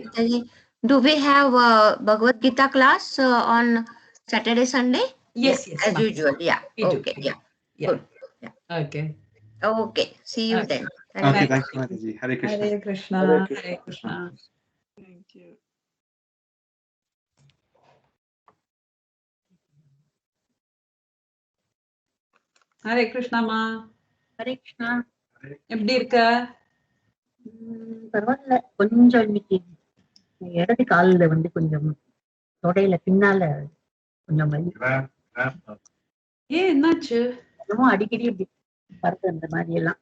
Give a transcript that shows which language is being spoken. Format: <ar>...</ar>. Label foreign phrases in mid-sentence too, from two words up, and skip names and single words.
<en>Do we have a Bhagavad Gita class on Saturday, Sunday? Yes, as usual. Yeah. Okay. Yeah. Good. Yeah. Okay. Okay. See you then. Okay. Thanks, Mataji. Hare Krishna. Hare Krishna. Hare Krishna. Thank you. Hare Krishna ma. Hare Krishna.</en> <ta>எப்படி இருக்க? பரவாயில்ல, கொஞ்சம் இன்னைக்கு இடது காலில் வந்து கொஞ்சம் தொடையில பின்னால கொஞ்சம் வலி. என்னாச்சு? என்னமோ அடிக்கடி இப்படி வருது அந்த மாதிரி எல்லாம்.</ta>